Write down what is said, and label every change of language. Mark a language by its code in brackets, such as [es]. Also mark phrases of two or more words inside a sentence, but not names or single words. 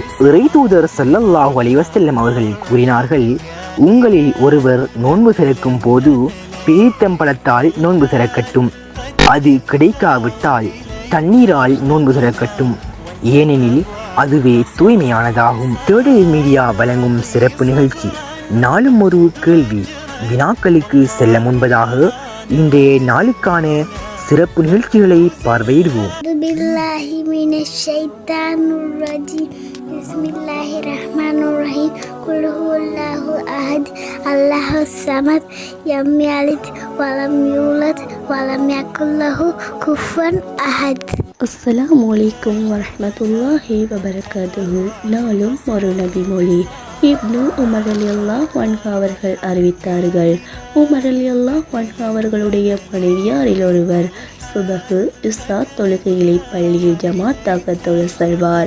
[ta] இறை தூதர் [ar] صلى الله عليه وسلم [ta] அவர்கள் கூறினார்கள், உங்களில் ஒருவர் நோன்பு திறக்கும் போது பேரித்தம்பழத்தால் நோன்பு திறக்கட்டும், அது கிடைக்காவிட்டால் தண்ணீரால் நோன்பு திறக்கட்டும், ஏனெனில் அதுவே தூய்மையானதாகும். தேடல் மீடியா வழங்கும் சிறப்பு நிகழ்ச்சி நாளும் ஒரு கேள்வி வினாக்களுக்கு செல்ல முன்பதாக இன்றைய நாளுக்கான சிறப்பு நிகழ்ச்சிகளை பார்வையிடுவோம். [ar] بسم الله الرحمن الرحيم. قل هو الله أحد الله الصمد لم يلد ولم يولد ولم يكن له كفوا أحد. السلام عليكم ورحمة الله وبركاته. [ta] நாளும் ஒரு நபி மொழி. இப்னு உமர் [ar] رضي الله عنه [ta] அவர்கள் அறிவித்தார்கள், உமர் [ar] رضي الله عنه [ta] அவர்களுடைய மனைவியாரில் ஒருவர் சுபஹு இஸ்ஸா தொழுகைகளை பள்ளியில் ஜமாத்தாக தொழ செல்வார்.